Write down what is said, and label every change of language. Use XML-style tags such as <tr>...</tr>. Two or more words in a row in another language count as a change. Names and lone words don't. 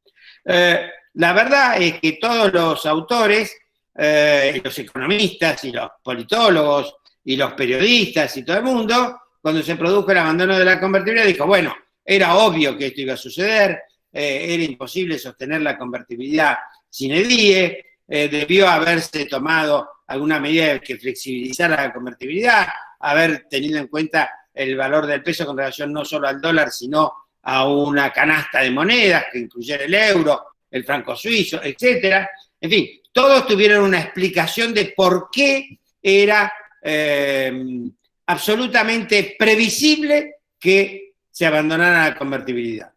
<es>La verdad es que todos los autores, los economistas y los politólogos y los periodistas y todo el mundo, cuando se produjo el abandono de la convertibilidad, dijo, bueno, era obvio que esto iba a suceder, era imposible sostener la convertibilidad</es> <la>sine die,</la> <es>debió haberse tomado alguna medida que flexibilizara la convertibilidad, haber tenido en cuenta el valor del peso con relación no solo al dólar, sino a una canasta de monedas que incluyera el euro, el franco suizo, etc. En fin, todos tuvieron una explicación de por qué era absolutamente previsible que se abandonara la convertibilidad.</es>